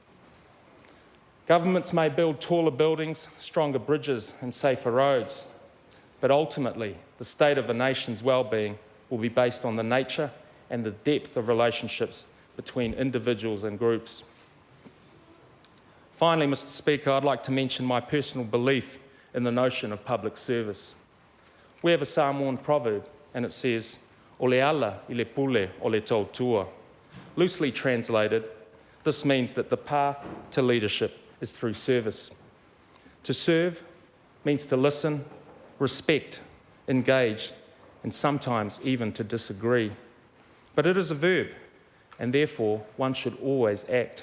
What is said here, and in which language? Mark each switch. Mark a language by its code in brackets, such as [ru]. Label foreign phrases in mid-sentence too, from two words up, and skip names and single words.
[en] Governments may build taller buildings, stronger bridges and safer roads, but ultimately the state of a nation's well-being will be based on the nature and the depth of relationships between individuals and groups. Finally, Mr. Speaker, I'd like to mention my personal belief in the notion of public service. We have a Samoan proverb and it says, [sm] "O le ala I le pule o le tautua." [en] Loosely translated, this means that the path to leadership is through service. To serve means to listen, respect, engage, and sometimes even to disagree. But it is a verb, and therefore one should always act.